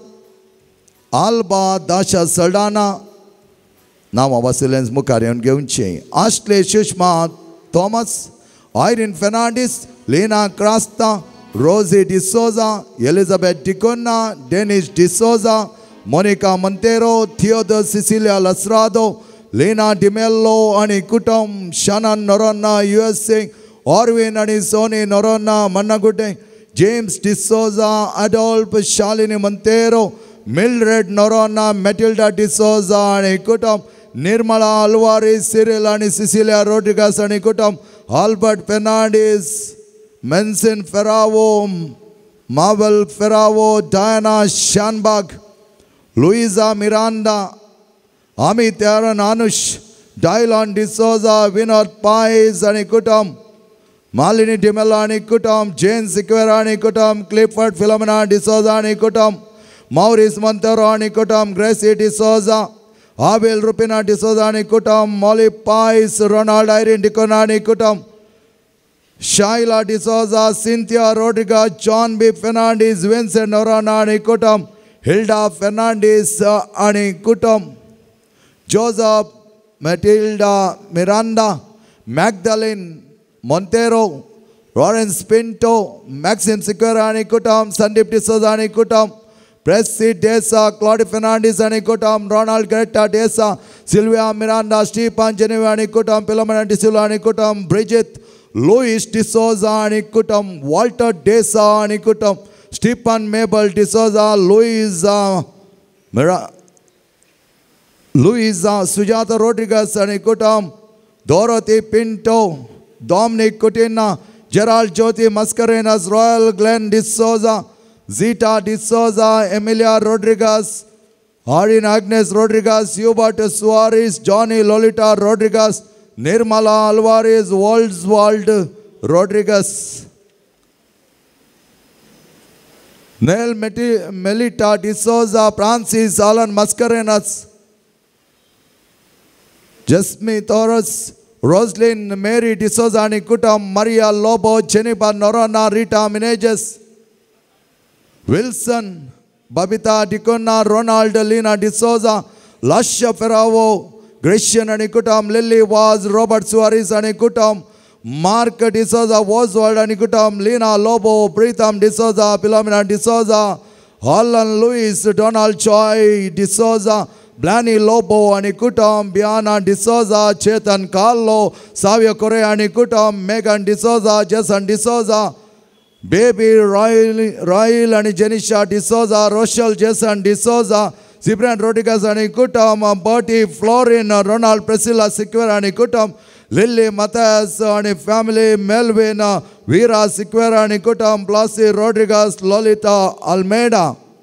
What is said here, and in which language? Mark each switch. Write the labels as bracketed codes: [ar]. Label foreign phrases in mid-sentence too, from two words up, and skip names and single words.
[kok] आल्बा दाशा सल्डाना नांवां वाचून मुखार येवन घेवचें आश्ले सुषमा थॉमस आयरीन फेर्नांडीस लिना क्रास्ता रोजी डिसोजा एलिझाबेथ डिकुन्ना डेनिस डिसोजा Monica Montero, Theodore Cecilia Lasrado, Lena Dimello आणि कुटुंब, Shannon Norona USA, Orwin आणि Sony Norona Mannagute, James D'Souza, Adolf Shalini Montero, Mildred Norona, Matilda D'Souza आणि कुटुंब, Nirmala Alvarez, Cyril आणि Cecilia Rodriguez आणि कुटुंब, Albert Fernandez, Mensin Ferravo, Marvel Ferravo, Diana Shanbach, Luisa Miranda, Amit Aaron Anush, Dylan D'Souza, Vinod Pais आणि कुटुंब, Malini Dimela आणि कुटुंब, Jane Sequeira आणि कुटुंब, Clifford Philomena D'Souza आणि कुटुंब, Maurice Montero आणि कुटुंब, Gracie D'Souza, Abel Rupina D'Souza आणि कुटुंब, Molly Pais, Ronald Irene Dicona आणि कुटुंब, Shaila D'Souza, Cynthia Rodriguez, John B. Fernandez, Vincent Norona आणि कुटुंब, Hilda Fernandez आणि कुटुंब, Joseph, Matilda Miranda, Magdalene Montero, Lawrence Pinto, Maxim Sequeira आणि कुटुंब, Sandeep D'Souza आणि कुटुंब, Pressy Desa, Claude Fernandez आणि कुटुंब, Ronald Greta Desa, Sylvia Miranda, Stephen Geneva आणि कुटुंब, Philomena D'Souza आणि कुटुंब, Bridget Louis D'Souza आणि कुटुंब, Walter Desa आणि कुटुंब, Stephen Mabel D'Souza, Luisa Sujata Rodriguez आणि कुटुंब, Dorothy Pinto, Dominic Coutinho, Gerald Jyoti Mascarenas, Royal Glenn D'Souza, Zita D'Souza, Emilia Rodriguez, Harin Agnes Rodriguez, Hubert Suarez, Johnny Lolita Rodriguez, Nirmala Alvarez, Oswald Rodriguez, Nel Melita D'Souza, Francis Alan Mascarenas, Jasmine Torres, Roslyn Mary D'Souza आणि कुटुंब, Maria Lobo, Jennifer Norona, Rita Meneges, Wilson, Babita Dicona, Ronald Lina D'Souza, Lasha Ferravo, Grecian आणि कुटुंब, Lily Vaz, Robert Suarez आणि कुटुंब, Mark D'Souza, Oswald आणि कुटुंब, Lina Lobo, Pritham D'Souza, Philomena D'Souza, Holland Lewis, Donald Choi D'Souza, Blaney Lobo आणि कुटुंब, Biana D'Souza, Chetan Carlo, Savio Correa आणि कुटुंब, Megan D'Souza, Jason D'Souza, Baby Royal आणि Jenisha D'Souza, Rochelle Jason D'Souza, Cyprian Rodriguez आणि कुटुंब, Bertie Florin, Ronald Priscilla Sequeira आणि कुटुंब, Lily Matthias आणि family, Melvin Vera Sequeira आणि कुटुंब, Blasey Rodriguez, Lolita Almeida,